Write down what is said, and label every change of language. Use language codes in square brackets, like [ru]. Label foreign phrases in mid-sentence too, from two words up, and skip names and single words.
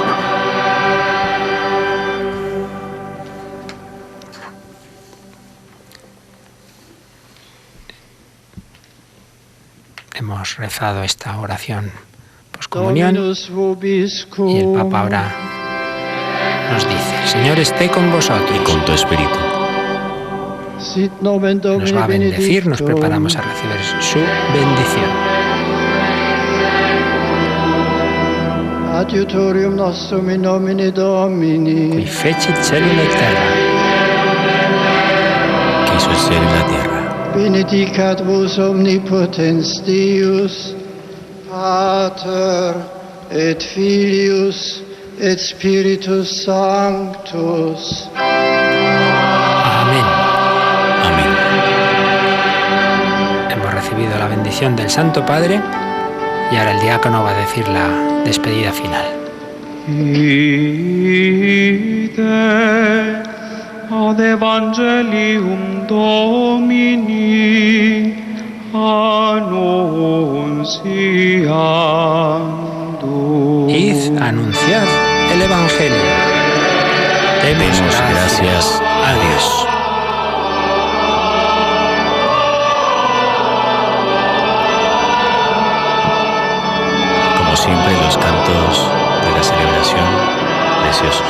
[es] Hemos rezado esta oración poscomunión y el Papa ahora nos dice: el Señor esté con vosotros y con tu espíritu. Nos va a bendecir, nos preparamos a recibir su bendición. [la] Adiutorium nostrum in nomine Domini, qui fecit caelum et terra, [es] que hizo el cielo y la tierra. [la] Benedicat vos omnipotens Deus, Pater et Filius et Spiritus Sanctus. [es] Amén. Amén. Hemos recibido la bendición del Santo Padre y ahora el diácono va a decir la despedida final. [la] Ide ad Evangelium Domini annunciandum. [es] Id a anunciar el Evangelio. Demos gracias a Dios. Como siempre, los cantos de la celebración, preciosos.